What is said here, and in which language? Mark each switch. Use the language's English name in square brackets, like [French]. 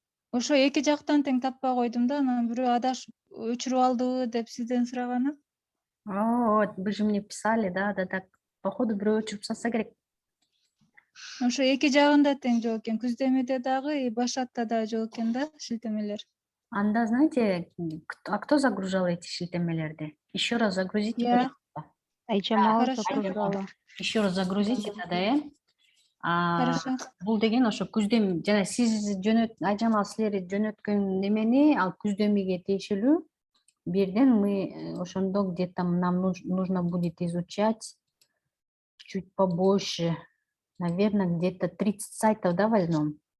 [Kyrgyz] Ошо эки жактан тең таппай койдум да, анан бирөө адашып өчүрүп алдыбы деп сизден сураганы. [Russian] Вот, вы же мне писали, да, так. [Kyrgyz] Походу, бирөө өчүрүп салса керек. Ошо эки жагында тең жок экен. Күздемиде дагы и Башатта да жок экен да шилтемелер. [Russian] Анда, знаете, кто загружал эти [Kyrgyz] шилтемелерди? [Russian] Еще раз загрузите, пожалуйста. Айжамал загружала. Еще раз загрузите тогда, Хорошо. [Kyrgyz] Бул деген ошо Күздем, жана сиз Айжамал силер жөнөткөн немени ал Күздемиге тиешелүү. Бирден [Russian] мы [Kyrgyz] ошондо [Russian] где-то нам нужно будет изучать чуть побольше. Наверное, где-то 30 сайтов, да, возьмем.